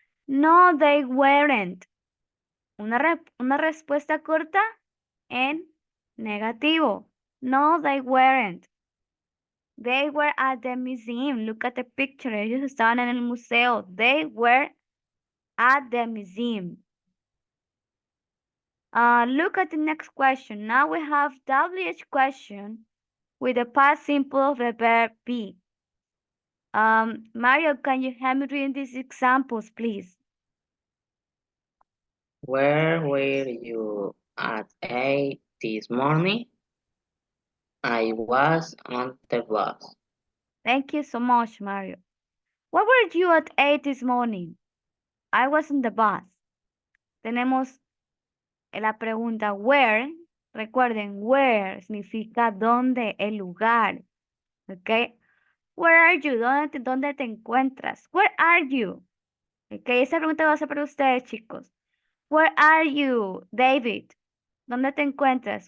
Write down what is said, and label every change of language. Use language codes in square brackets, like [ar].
[en] No, they weren't. [es] Una respuesta corta en negativo. [en] No, they weren't. They were at the museum. Look at the picture. [es] Ellos estaban en el museo. [en] They were at the museum. Look at the next question. Now we have WH question with the past simple of the verb be. Mario, can you help me read these examples, please? Where were you at 8 this morning? I was on the bus. Thank you so much, Mario. Where were you at 8 this morning? I was on the bus. [es] Tenemos la pregunta [en] where, [es] recuerden, where significa dónde, el lugar, ¿ok? [en] Where are you? [es] ¿Dónde te encuentras? [en] Where are you? ¿Ok? [es] Esa pregunta va a ser para ustedes, chicos. [en] Where are you, David? [es] ¿Dónde te encuentras?